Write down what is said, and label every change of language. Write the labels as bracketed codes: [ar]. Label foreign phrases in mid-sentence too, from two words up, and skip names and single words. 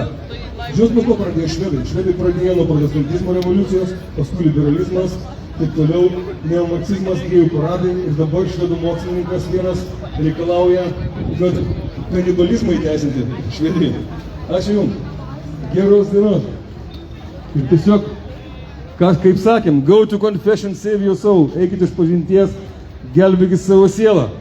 [lt] Žinot, nuo ko pradėjo švedai? Švedai pradėjo nuo protestantizmo revoliucijos, paskui liberalizmas, taip toliau neomarksizmas, gėjų paradai ir dabar švedų mokslininkas vienas reikalauja, kad kanibalizmą įteisinti Švedijoje. Ačiū Jums. Geros dienos. Ir tiesiog, kaip sakėm, [en] go to confession, save your soul. [lt] Eikit iš pažinties, gelbėkit savo sielą.